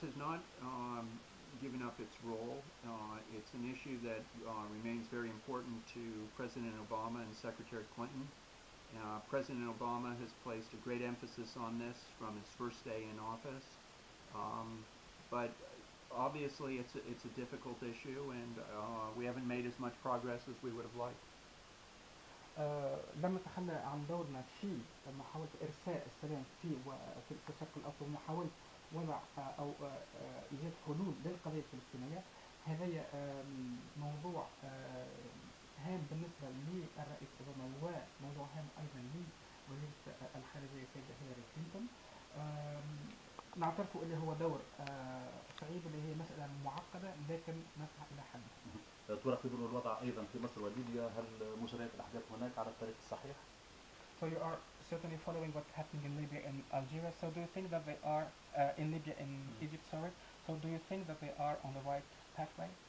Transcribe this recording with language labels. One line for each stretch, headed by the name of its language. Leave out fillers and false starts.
English: has not given up its role. It's an issue that remains very important to President Obama and Secretary Clinton. President Obama has placed a great emphasis on this from his first day in office. But obviously it's a difficult issue, and we haven't made as much progress as we would have liked.
Arabic: لم نتخلى عن دورنا في محاولة إرساء السلام في الشرق الأوسط، ومحاولة وضع أو إيجاد حلول للقضية الفلسطينية. هذا موضوع هام بالنسبة للرئيس أوباما، وموضوع هام أيضا لوزيرة الخارجية السيدة هيلاري كلينتون. نعترف اللي هو دور صعيب، اللي هي مسألة معقدة، لكن نسعى إلى حلها. تراقبون الوضع أيضا في مصر وليبيا، هل مجريات الأحداث هناك على الطريق الصحيح؟
English: So you are certainly following what's happening in Libya and Algeria. So do you think that they are in Libya and Egypt? Sorry. So do you think that they are on the right pathway?